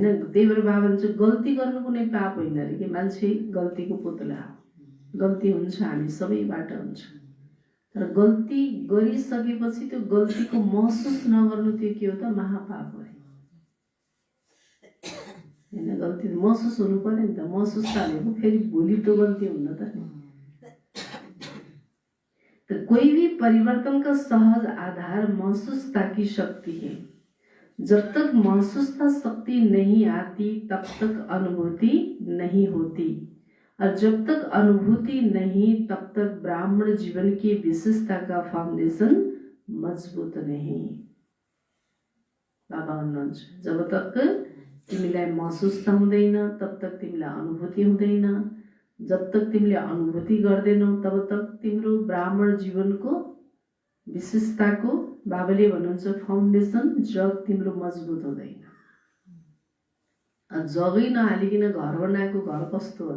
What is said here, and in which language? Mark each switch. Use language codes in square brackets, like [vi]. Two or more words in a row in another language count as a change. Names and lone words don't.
[ne] त्यही भएर बाबुले भन्छ गल्ती गर्नु कुनै पाप होइन अरे कि, मान्छे गल्तीको पुतला हो, गल्ती हुन्छ, हामी सबैबाट हुन्छ। तर गल्ती गरिसकेपछि त्यो गल्तीको महसुस नगर्नु त्यो के हो त? महापाप हो हैन। गल्ती महसुस हुनु पर्यो नि त, महसुस हालेको फेरि भोलि त्यो गल्ती हुन्न त नि। [hi] तो कोई भी परिवर्तन का सहज आधार महसूसता की शक्ति है। जब तक महसूसता शक्ति नहीं आती तब तक अनुभूति नहीं होती, और जब तक अनुभूति नहीं तब तक ब्राह्मण जीवन की विशेषता का फाउंडेशन मजबूत नहीं। [ne] बाबा भन्नुहुन्छ जब तक तिमीलाई महसुसता हुँदैन तब तक तिमीलाई अनुभूति हुँदैन, जब तक तिमीले अनुभूति गर्दैनौ तब तक तिम्रो ब्राह्मण जीवनको विशेषताको बाबाले भन्नुहुन्छ फाउन्डेसन जग तिम्रो मजबुत हुँदैन। जगै नहालिकन घर बनाएको घर कस्तो होला?